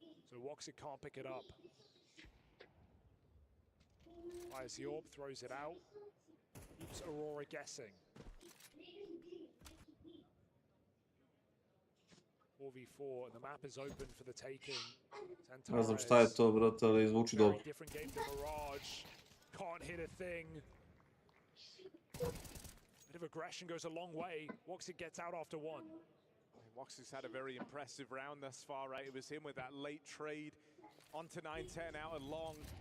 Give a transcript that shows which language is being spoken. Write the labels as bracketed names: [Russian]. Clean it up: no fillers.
[English] So Woxic can't pick it up. Fires the AWP, throws it out. Keeps Aurora guessing. 4v4 and the map is open for the taking. [Serbian] Ne znam šta je to, brate, ali zvuči dobro. [English] Different game to Mirage. Can't hit a thing. Bit of aggression goes a long way. Woxic gets out after one. Woxic's had a very impressive round thus far, right? It was him with that late trade onto 910 out and long.